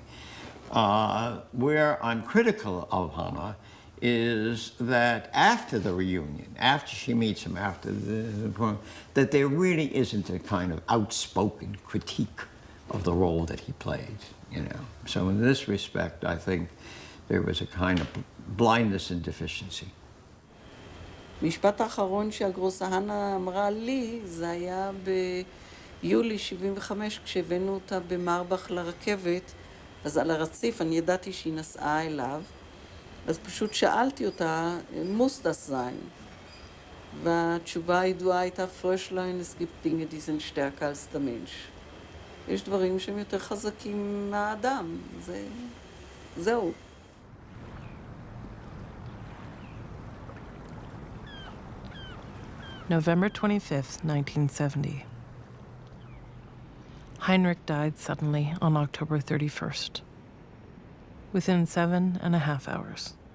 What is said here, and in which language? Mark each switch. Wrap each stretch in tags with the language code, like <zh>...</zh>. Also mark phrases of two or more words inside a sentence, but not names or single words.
<en>Where I'm critical of Hannah is that after the reunion, after she meets him, after that there really isn't a kind of outspoken critique of the role that he played, you know. So in this respect, I think there was a kind of blindness and deficiency.</en> <he>המשפט האחרון שהגרוסה הנה אמרה לי, זה היה ביולי 75, כשהבאנו אותה במרבך לרכבת, אז על הרציף אני ידעתי שהיא נסעה אליו, אז פשוט שאלתי אותה,</he> <de>muss das sein?</de> <he>והתשובה הידועה הייתה,</he> <de>Fröschlein, es gibt Dinge, die sind stärker als der Mensch.</de> <he>יש דברים שהם יותר חזקים מהאדם, זהו.</he> <en>November 25th, 1970. Heinrich died suddenly on October 31st, within 7.5 hours.</en>